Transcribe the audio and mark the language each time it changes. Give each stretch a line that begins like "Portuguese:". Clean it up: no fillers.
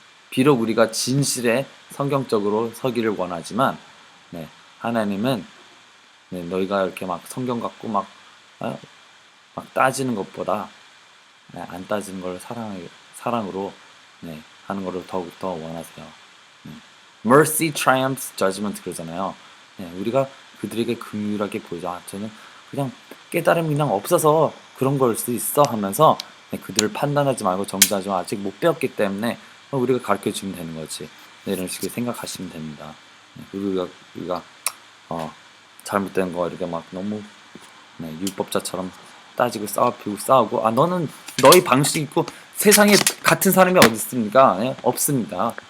Korean: 비록 우리가 진실에 성경적으로 서기를 원하지만 하나님은 너희가 이렇게 막 성경 갖고 막 따지는 것보다 안 따지는 걸 사랑으로 하는 거를 더욱더 원하세요.
English: Mercy triumphs judgment
Korean: 그러잖아요. 우리가 그들에게 긍휼하게 보이자. 저는 그냥 깨달음이 그냥 없어서 그런 걸 수 있어 하면서 그들을 판단하지 말고 정죄하지 마. 아직 못 배웠기 때문에 우리가 가르쳐 주면 되는 거지. 이런 식으로 생각하시면 됩니다. 우리가 잘못된 거 이렇게 막 너무 율법자처럼 따지고 싸우고 너는 너희 방식 있고 세상에 같은 사람이 어디 있습니까? 없습니다.